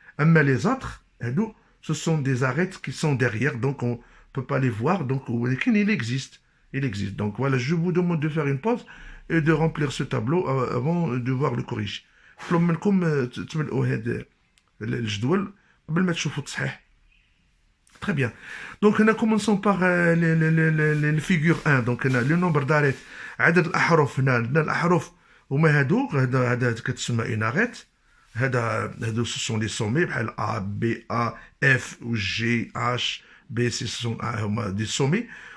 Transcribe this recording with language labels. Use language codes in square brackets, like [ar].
[ar] أما [fr] les autres, ce sont des arêtes qui sont derrière, donc on ne peut pas les voir, donc il existe. Il existe. Donc voilà, je vous demande de faire une pause et de remplir ce tableau avant de voir le corrige. [ar] طلب منكم تملؤوا هذا الجدول قبل ما تشوفوا التصحيح. [fr] Très bien. Donc, nous commençons par les figures 1. Donc, le nombre d'arêtes. [ar] عدد الأحرف هنا عندنا الأحرف هما هذا كتسمى [fr] une arête. هادو ce sont les sommets بحال A, B, A, F ou G, H, B, C ce sont هما des sommets.